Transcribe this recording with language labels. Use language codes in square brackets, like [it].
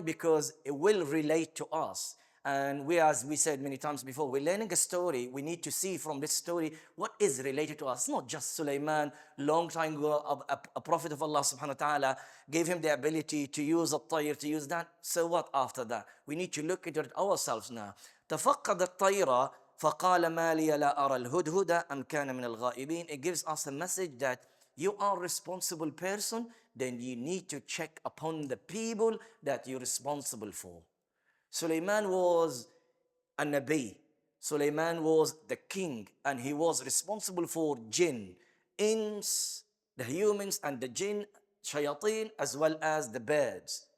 [en] Because it will relate to us. And we, as we said many times before, we're learning a story. We need to see from this story what is related to us. It's not just Sulaiman. Long time ago, a prophet of Allah subhanahu wa ta'ala gave him the ability to use a tayr, to use that. So what after that? We need to look into it ourselves now. [ar] تفقد الطير فقال ما لي لا أرى الهدهد أم كان من الغائبين. [en] It gives us a message that you are a responsible person, then you need to check upon the people that you're responsible for. Sulaiman was a Nabi. Sulaiman was the king and he was responsible for jinn, ins, the humans and the jinn, shayateen, as well as the birds.